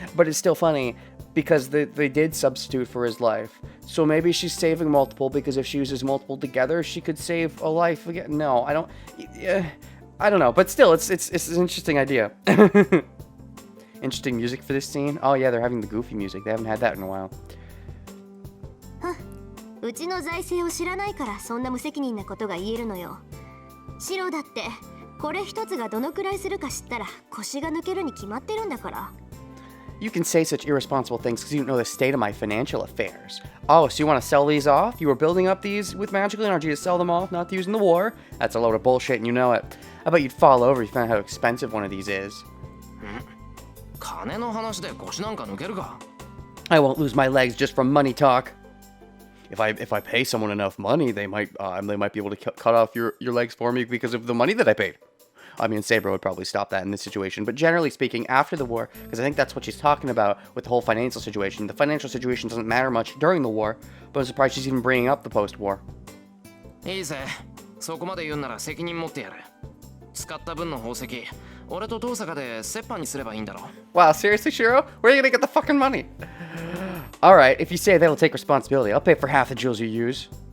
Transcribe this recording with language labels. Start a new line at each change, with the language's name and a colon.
English: But it's still funny because they did substitute for his life. So maybe she's saving multiple because if she uses multiple together, she could save a life again. No, I don't know. But still, it's an interesting idea. Interesting music for this scene. Oh yeah, they're having the goofy music. They haven't had that in a while.
Japanese: うちの財政を知らないからそんな無責任なことが言えるのよ。シロだってこれ一つがどのくらいするか知ったら腰が抜けるに決まってるんだから。
English: You can say such irresponsible things because you don't know the state of my financial affairs. Oh, so you want to sell these off? You were building up these with magical energy to sell them off, not to use in the war? That's a load of bullshit and you know it. I bet you'd fall over if you found out how expensive one of these is.
Japanese: 金の話で腰なんか抜けるか。
English: I won't lose my legs just from money talk. If I pay someone enough money, they might be able to cut off your legs for me because of the money that I paid. I mean, Saber would probably stop that in this situation, but generally speaking, after the war, because I think that's what she's talking about with the whole financial situation. The financial situation doesn't matter much during the war, but I'm surprised she's even bringing up the post-war.
Japanese: いいぜ。そこまで言うなら責任持ってやる。使った分の宝石、俺と登坂で折半にすればいいんだろ。
English: Wow, seriously, Shiro? Where are you gonna get the fucking money? Alright, if you say that'll take responsibility, I'll pay for half the jewels you use.